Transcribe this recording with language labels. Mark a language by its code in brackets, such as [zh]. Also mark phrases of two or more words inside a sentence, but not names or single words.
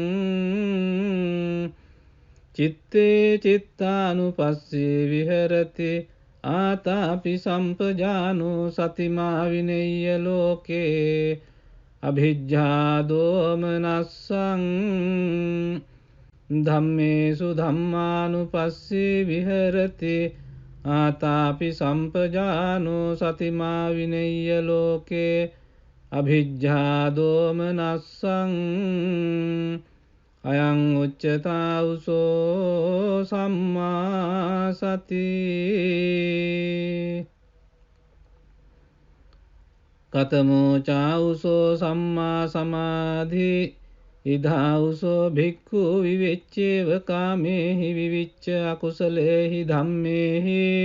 [pi] චිත්තේ චිත්තානුපස්සී විහෙරති ආතාපි සම්පජානෝ සතිමා විනෙය්‍ය ලෝකේ අභිජ්ජා දෝමනස්සං ධම්මේසු ධම්මානුපස්සී විහෙරති ආතාපි සම්පජානෝ සතිමා විනෙය්‍ය ලෝකේ අභිජ්ජා දෝමනස්සං අයං උච්චතාවුසෝ සම්මා සති කතමෝ චාවුසෝ සම්මා සමාධි ඉදාඋසෝ භික්ඛු විවෙච්චේව කාමේහි විවිච්ච අකුසලේහි ධම්මේහි